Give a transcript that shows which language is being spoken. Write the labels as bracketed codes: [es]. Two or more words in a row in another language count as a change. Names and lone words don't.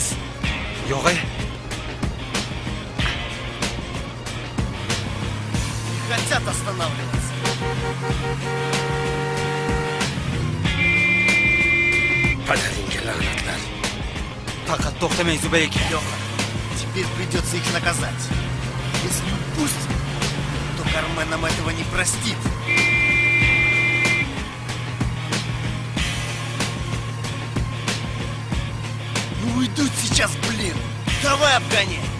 [uz] Yo'q-e. [ru] Хотят останавливаться. [uz] Padaringga la'natlar. Faqat to'xtamang Zubay aka. Yo'q. [ru] Теперь придется их наказать. Если упустим, то Кармен нам этого не простит. Ну уйдут сейчас, блин! Давай обгоняй!